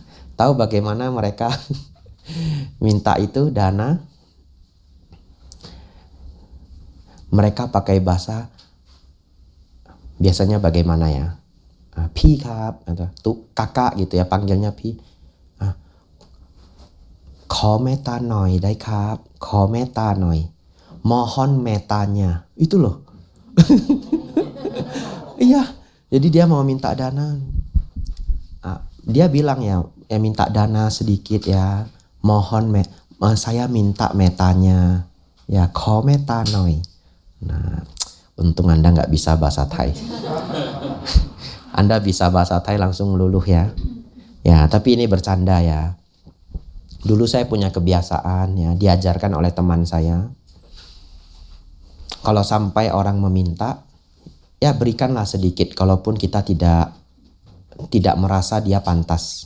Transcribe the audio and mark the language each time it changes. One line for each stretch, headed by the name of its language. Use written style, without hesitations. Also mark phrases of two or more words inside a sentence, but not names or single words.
Indonesian: Tahu bagaimana mereka minta itu dana? Mereka pakai bahasa biasanya bagaimana ya?
Thai: พี่ครับ
Indonesian: atau tuh kakak gitu ya, panggilnya pi.
Thai: ขอเมตตาหน่อยได้ครับขอเมตตาหน่อย
Indonesian: mohon metanya. Itu loh. Iya, jadi dia mau minta dana. Dia bilang ya minta dana sedikit ya. Mohon saya minta metanya. Ya,
Thai: ขอเมตตาหน่อย.
Indonesian: Nah, untung Anda nggak bisa bahasa Thai. Anda bisa bahasa Thai langsung luluh ya. Ya, tapi ini bercanda ya. Dulu saya punya kebiasaan ya, diajarkan oleh teman saya. Kalau sampai orang meminta, ya berikanlah sedikit, kalaupun kita tidak merasa dia pantas.